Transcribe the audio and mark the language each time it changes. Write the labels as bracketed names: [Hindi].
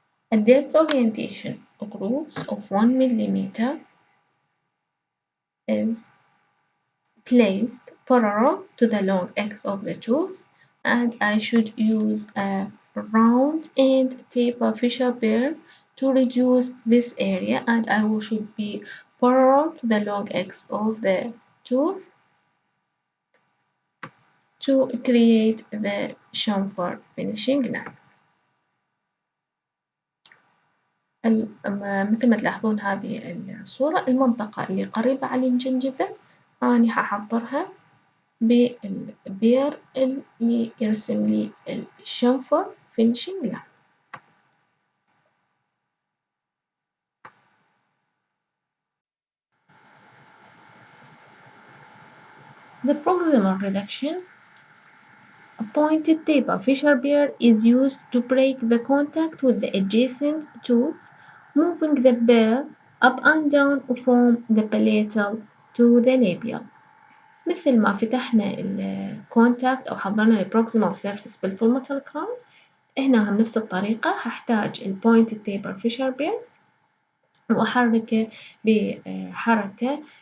[English] A depth orientation grooves of 1 millimeter is placed parallel to the long X of the tooth and I should use a round end taper fissure burr to reduce this area and I should be parallel to the long X of the tooth to create the chamfer finishing line. [Arabic] مثل ما تلاحظون هذه الصورة المنطقة اللي قريبة على الجنجفة أنا هحضرها بالبير اللي يرسم لي الشنفر finishing line. [English] The proximal reduction, a pointed taper fissure burr is used to break the contact with the adjacent tooth, moving the burr up and down from the palatal to the labial. [Arabic] مثل ما فتحنا الكونتاكت أو حضرنا البروكسيمال سيرفيس بالفولماتال كراون هنا بنفس الطريقة هحتاج البوينتد تيبر فيشر بير وأحركه بحركة